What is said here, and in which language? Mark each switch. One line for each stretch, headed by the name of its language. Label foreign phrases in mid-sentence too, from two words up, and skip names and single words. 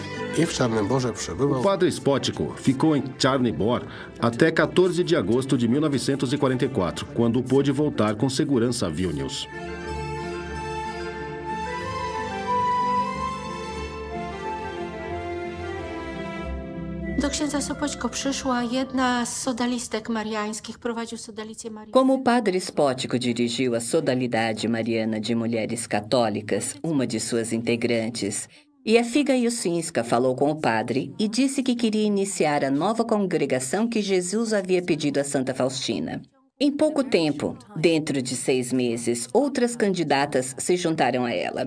Portuguese: O padre Spótico ficou em Czarny Bor até 14 de agosto de 1944, quando pôde voltar com segurança a Vilnius.
Polish: Do księdza Sopoćko przyszła jedna z sodalistek mariańskich, prowadził sodalicję mariańską.
Portuguese: Como o padre Spótico dirigiu a Sodalidade Mariana de Mulheres Católicas, uma de suas integrantes, e a Figa Jusinska falou com o padre e disse que queria iniciar a nova congregação que Jesus havia pedido a Santa Faustina. Em pouco tempo, dentro de 6 meses, outras candidatas se juntaram a ela.